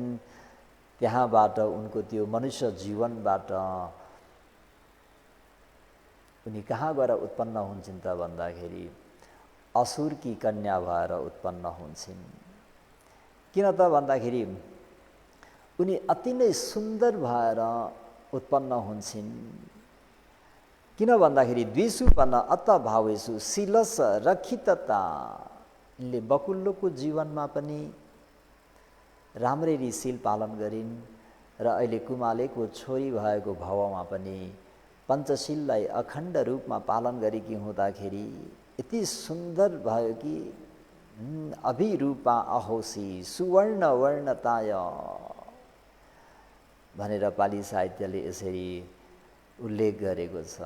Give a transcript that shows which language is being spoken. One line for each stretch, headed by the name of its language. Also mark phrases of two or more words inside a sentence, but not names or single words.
Nepali: त्यहाँबाट उनको त्यो मनुष्य जीवनबाट उनी कहाँ गएर उत्पन्न हुन्छन् त भन्दाखेरि असुरकी कन्या भएर उत्पन्न हुन्छन्। किन त भन्दाखेरि उनी अति नै सुन्दर भएर उत्पन्न हुन्छन्। किन भन्दाखेरि
Pali: द्विषुपन अत भावेषु शीलस रक्षितता,
Nepali: यिनले बकुल्लोको जीवनमा पनि राम्ररी शील पालन गरिन् र अहिले कुमालेको छोरी भएको भावमा पनि पञ्चशीललाई अखण्ड रूपमा पालन गरेकी हुँदाखेरि यति सुन्दर भयो कि
Pali: अभिरूपा अहोसी सुवर्ण वर्णताय
Nepali: भनेर पाली साहित्यले यसरी उल्लेख गरेको छ।